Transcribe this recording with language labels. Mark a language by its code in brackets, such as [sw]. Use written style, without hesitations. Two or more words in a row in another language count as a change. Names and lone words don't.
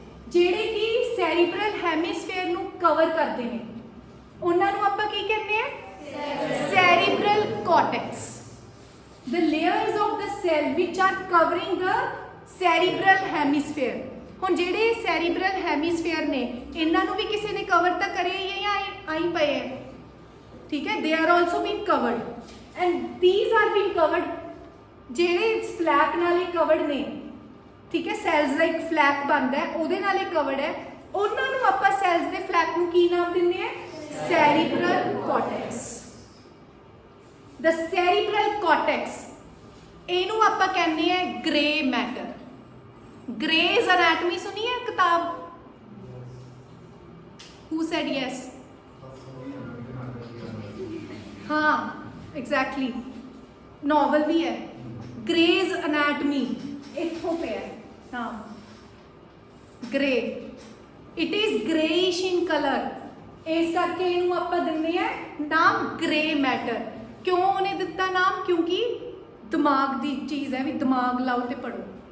[pa] ਜਿਹੜੇ ਕਿ [en] cerebral hemisphere [pa] ਨੂੰ ਕਵਰ ਕਰਦੇ ਨੇ ਉਹਨਾਂ ਨੂੰ ਆਪਾਂ ਕੀ ਕਹਿੰਦੇ ਆ [en] cerebral cortex the layers of the cell which are covering the cerebral [pa] hemisphere ਹੁਣ ਜਿਹੜੇ [en] cerebral hemisphere [pa] ਨੇ ਇਹਨਾਂ ਨੂੰ ਵੀ ਕਿਸੇ ਨੇ ਕਵਰ ਤਾਂ ਕਰਿਆ ਹੀ ਹੈ ਜਾਂ ਆਈ ਪਏ ਹੈ ਠੀਕ ਹੈ [en] they are also being covered [pa] and these are being covered ਜਿਹੜੇ ਫਲੈਪ ਨਾਲ ਹੀ ਕਵਰਡ ਨੇ ਠੀਕ ਹੈ ਸੈਲਸ ਦਾ ਇੱਕ ਫਲੈਪ ਬਣਦਾ ਹੈ ਉਹਦੇ ਨਾਲ ਹੀ ਕਵਰਡ ਹੈ ਉਹਨਾਂ ਨੂੰ ਆਪਾਂ ਸੈਲਸ ਦੇ ਫਲੈਪ ਨੂੰ ਕੀ ਨਾਮ ਦਿੰਦੇ ਆ [en] cerebral cortex the cerebral cortex [pa] ਇਹਨੂੰ ਆਪਾਂ ਕਹਿੰਦੇ ਆ [en] grey matter [pa] ਗ੍ਰੇਜ਼ ਐਨਾਟਮੀ ਸੁਣੀ ਹੈ ਕਿਤਾਬ [en] who said yes [pa] ਹਾਂ ਐਗਜ਼ੈਕਟਲੀ ਨੋਵਲ ਵੀ ਹੈ ਗ੍ਰੇਜ਼ ਐਨਾਟਮੀ ਇੱਥੋਂ ਪਿਆ ਹਾਂ [en] grey it is greyish in colour [pa] ਇਸ ਕਰਕੇ ਇਹਨੂੰ ਆਪਾਂ ਦਿੰਦੇ ਆ ਨਾਮ [en] grey matter [pa] ਕਿਉਂ ਉਹਨੇ ਦਿੱਤਾ ਨਾਮ ਕਿਉਂਕਿ ਦਿਮਾਗ ਦੀ ਚੀਜ਼ ਹੈ ਵੀ ਦਿਮਾਗ ਲਾਓ ਤੇ ਪੜੋ